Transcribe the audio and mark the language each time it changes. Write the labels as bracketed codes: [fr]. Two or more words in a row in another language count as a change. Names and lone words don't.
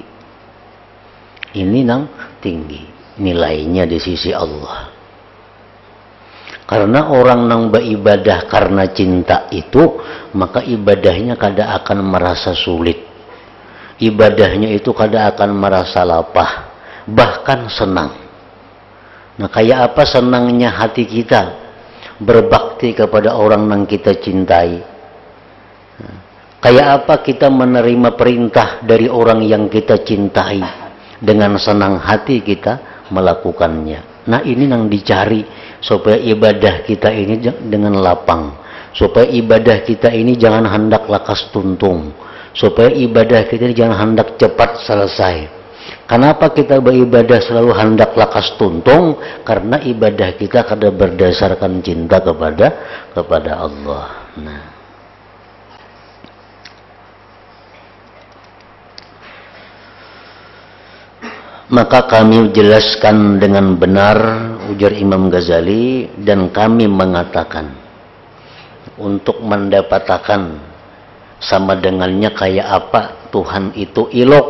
[bjn] Ini nang tinggi nilainya di sisi Allah. Karena orang nang beribadah karena cinta itu, maka ibadahnya kada akan merasa sulit. Ibadahnya itu kada akan merasa lapah, bahkan senang. Nah, kayak apa senangnya hati kita berbakti kepada orang yang kita cintai. Kayak apa kita menerima perintah dari orang yang kita cintai, dengan senang hati kita melakukannya. Nah, ini yang dicari supaya ibadah kita ini dengan lapang, supaya ibadah kita ini jangan hendak lakas tuntung, supaya ibadah kita ini jangan hendak cepat selesai. Kenapa kita beribadah selalu hendak lakas tuntung? Karena ibadah kita kada berdasarkan cinta kepada Allah. Nah, maka kami jelaskan dengan benar, ujar Imam Ghazali, dan kami mengatakan untuk mendapatkan sama dengannya kayak apa Tuhan itu ilok.